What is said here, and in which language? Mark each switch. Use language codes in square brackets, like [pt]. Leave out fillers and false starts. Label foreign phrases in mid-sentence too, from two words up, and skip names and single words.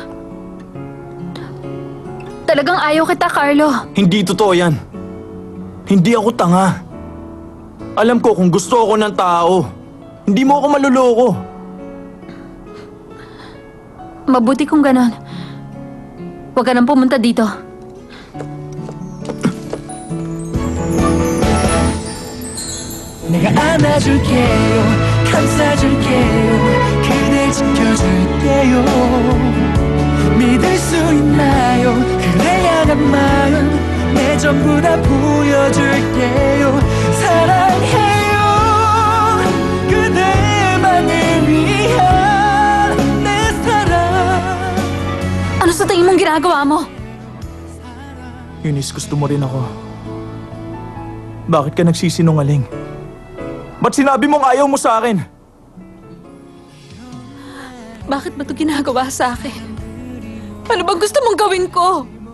[tl] Talagang ayaw kita, Carlo. Hindi totoo yan. Hindi ako tanga. Alam ko kung gusto ako ng tao. Hindi mo ako maluloko. Mabuti kung ganon. Huwag ka nang pumunta dito. [ko] 내가 안아줄게요 감싸줄게요 그댈 지켜줄게요 믿을 수 있나요 그댈 향한 마음 내 전부 다 보여줄게요 사랑해요 그대만을 위한 내 사랑 [tl] Ano sa tingin mong ginagawa mo? Eunice, gusto mo rin ako. Bakit ka nagsisinungaling? Ba't sinabi mong ayaw mo sa akin? Bakit ba ito ginagawa sa akin? Ano bang gusto mong gawin ko?